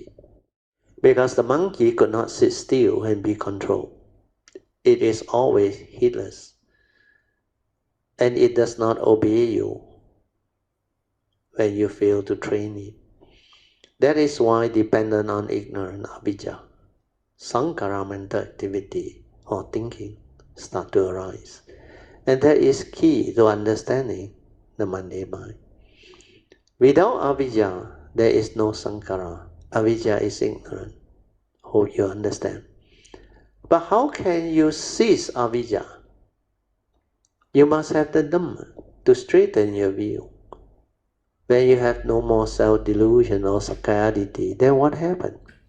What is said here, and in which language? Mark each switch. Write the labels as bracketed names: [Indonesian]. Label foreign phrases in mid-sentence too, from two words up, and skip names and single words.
[English] Because the monkey could not sit still and be controlled. It is always heedless. And it does not obey you when you fail to train it. That is why dependent on ignorant [Pali] avijja, sankhara [English] mental activity or thinking start to arise. And that is key to understanding the mundane mind. Without avijja, there is no sankhara. Avijja is ignorant. Hope you understand. But how can you cease avijja? You must have the Dhamma to straighten your view. When you have no more self-delusion or sakkayaditthi, then what happened?